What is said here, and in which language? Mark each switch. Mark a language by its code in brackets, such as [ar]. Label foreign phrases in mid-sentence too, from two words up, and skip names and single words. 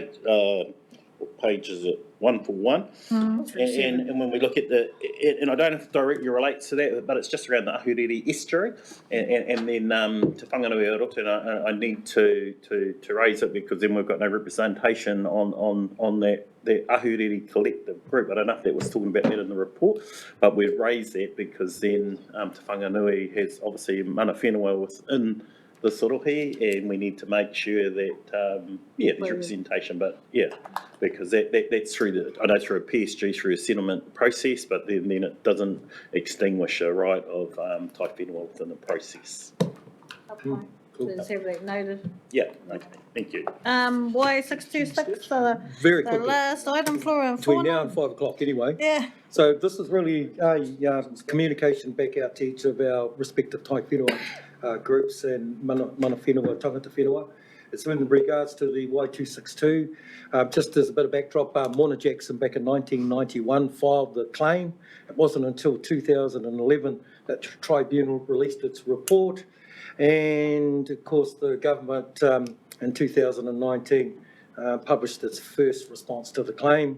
[en] page is it 141, and when we look at and I don't know if it directly relates to that, but it's just around the Ahuriri estuary, and then Te Whangarei o Roto, and I need to raise it because then we've got no representation on that Ahuriri collective group. I don't know if that was talking about that in the report, but we've raised that because then Te Whanganui has obviously [mi] mana whenua [en] within the sorohi, and we need to make sure that there's representation, but because that's through I know through a PSG, through a settlement process, but then it doesn't extinguish a right of [mi] tai whenua [en] within the process. Cool. Let's have that noted. Yeah, okay, thank you. Y626, so Very the quickly. last item, flora and Between fauna. now and 5 o'clock anyway. Yeah. So this is really a communication back out to each of our respective [mi] tai whenua [en] groups and [mi] mana whenua, tangata whenua. [en] It's in regards to the Y262. Just as a bit of backdrop, Mona Jackson back in 1991 filed the claim. It wasn't until 2011 that the tribunal released its report. And of course the government in 2019 published its first response to the claim.